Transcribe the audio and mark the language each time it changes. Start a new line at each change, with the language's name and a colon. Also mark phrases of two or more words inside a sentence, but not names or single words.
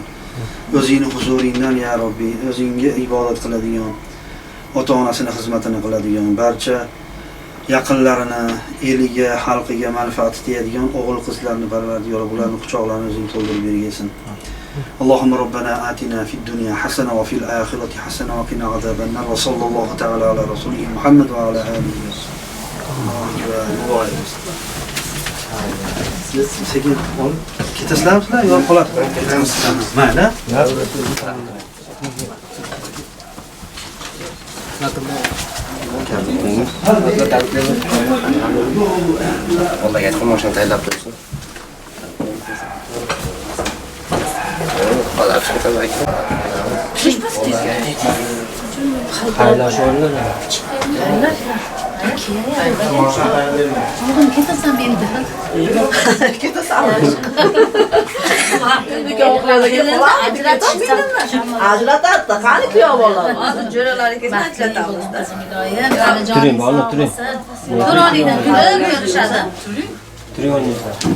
Uzbek: O'zingning huzuringdan ya Robbi, o'zingga ibodat qiladigan, ota-onasini xizmatini qiladigan, barcha yaqinlarini, eliga, xalqiga manfaat tegadigan o'g'il qizlarni parvardigor ularni quchoqlarini o'zing to'ldirib bergaysan.
Arabic: اللهم ربنا آتنا في الدنيا حسنة وفي الآخرة حسنة وقنا عذاب النار وصلى الله تعالى على رسوله محمد وعلى آله وصحبه.
Uzbek: Sekin ol. Ketasizlarmi? Yo'q, qoladi. Ketamiz. Mayli. Vallahi aytdim, mashina tayyorlab tursin. Hozir chiqib aytdim. Xayrlash o'rnida. Oğlum ketasan beni de. Ketasan. Ajratat da qani kuyov bola. Hozir jo'ralar ketsa ajratamiz. Turing, bola, turing. To'ronidan kulib ko'rishadi. Turing o'ynaysan.